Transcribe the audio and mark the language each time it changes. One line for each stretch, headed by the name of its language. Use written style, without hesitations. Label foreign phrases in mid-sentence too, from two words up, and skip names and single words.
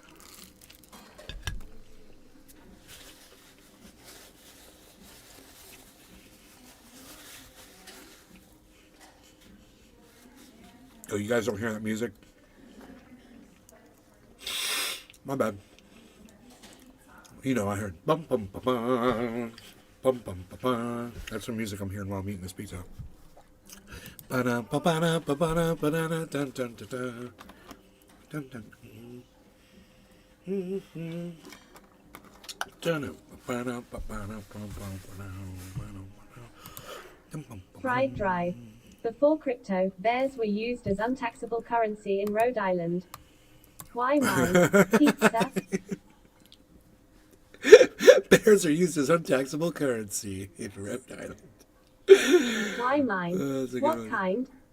English: Oh, you guys don't hear that music? My bad. You know, I heard bum bum bum bum bum bum bum bum. That's the music I'm hearing while I'm eating this pizza. Ba-da, ba-ba-da, ba-ba-da, ba-da-da, dun, dun, dun, dun. Dun, dun. Mm-hmm. Dun, ba-ba-da, ba-ba-da, ba-ba-da. Fried Drive. Before crypto, bears were used as untaxable currency in Rhode Island. Why mine? Pizza? Bears are used as untaxable currency in Rhode Island. Why mine? What kind?